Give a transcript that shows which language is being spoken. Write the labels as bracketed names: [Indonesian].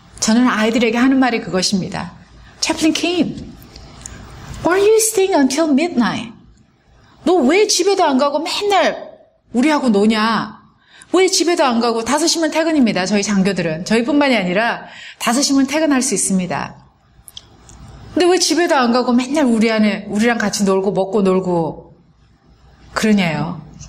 [Korean] 저는 아이들에게 하는 말이 그것입니다. [English] Chaplain Kim, why are you staying until midnight? [Korean] 너 왜 집에도 안 가고 맨날 우리하고 노냐? 왜 집에도 안 가고 5시면 퇴근입니다. 저희 장교들은. 저희뿐만이 아니라 5시면 퇴근할 수 있습니다. 근데 왜 집에도 안 가고 맨날 우리랑 같이 놀고 먹고 놀고 그러냐요?